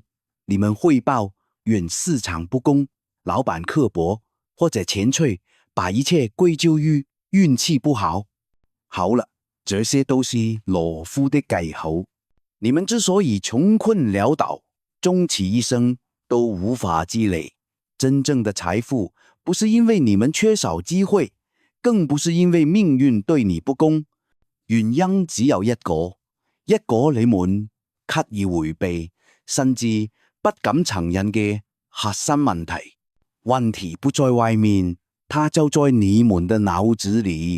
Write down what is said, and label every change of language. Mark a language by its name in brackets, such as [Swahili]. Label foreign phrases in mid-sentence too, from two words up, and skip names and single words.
[Chinese] 你们汇报怨市场不公、老板刻薄，或者乾脆把一切归咎于运气不好。好了，这些都是懦夫的借口。你们之所以穷困潦倒，终其一生都无法积累真正的财富，不是因为你们缺少機會，更不是因為命運對你不公，原因只有一個你們刻意迴避，甚至不敢承認嘅核心問題。問題不在外面，它就在你們的腦子裡。